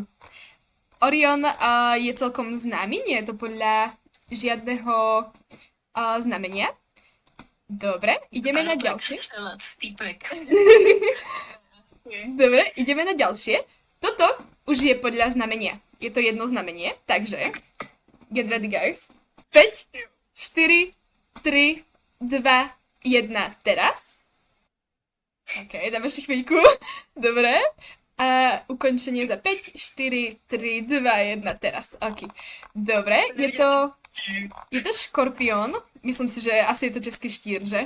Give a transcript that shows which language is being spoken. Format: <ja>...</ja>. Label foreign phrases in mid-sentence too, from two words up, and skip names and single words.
<sk>Orion je celkom známy, nie je to podľa žiadneho znamenia. Dobre, ideme na ďalšie. Dobre, ideme na ďalšie. Toto už je podľa znamenia. Je to jedno znamenie, takže</sk> <en>get ready guys.</en> <sk>5, 4, 3, 2, 1, teraz. OK, dáme ešte chvíľku. Dobre. A ukončenie za 5, 4, 3, 2, 1, teraz. OK. Dobre, je to škorpión. Myslím si, že asi je to český štír, že?</sk>